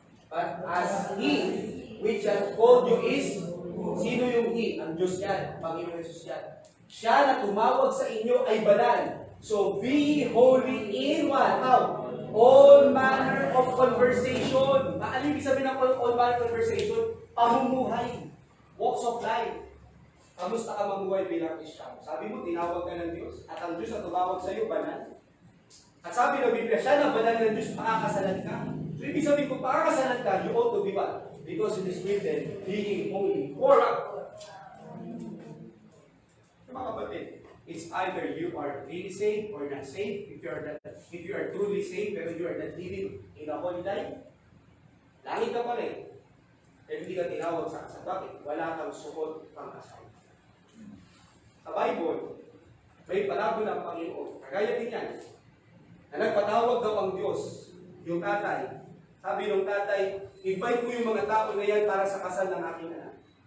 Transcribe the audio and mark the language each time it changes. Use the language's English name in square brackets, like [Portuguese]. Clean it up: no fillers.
[English] But as He which has called you is, [Filipino] sino yung He? Ang Diyos yan, Panginoon Jesus yan. Siya na tumawag sa inyo ay banal. [English] So be holy in what? How? All manner of conversation. [Filipino] Ano ibig sabihin ng all manner of conversation? Pamumuhay. Walks of life. Kamusta ka mamuhay bilang Kristiyano? Sabi mo, tinawag ka ng Diyos. At ang Diyos na tumawag sa iyo, banal. At sabi ng Biblia, siya na banal ng Diyos, makakasalan ka. So ibig sabihin, kung makakasalan ka, [English] you ought to be what? Because it is written, being holy. Or mga kapatid, it's either you are really saved or not saved. If you are truly saved, pero you are not living in a holy life, [Filipino] langit ka pa rin. Pero hindi ka tinawag sa kasal. Bakit? Wala kang suot pang kasal. Sa Bible, may palago ng Panginoon. Kagaya din yan. Na nagpatawag daw ang Diyos, yung tatay. Sabi ng tatay, invite mo yung mga tao na yan para sa kasal ng aking anak.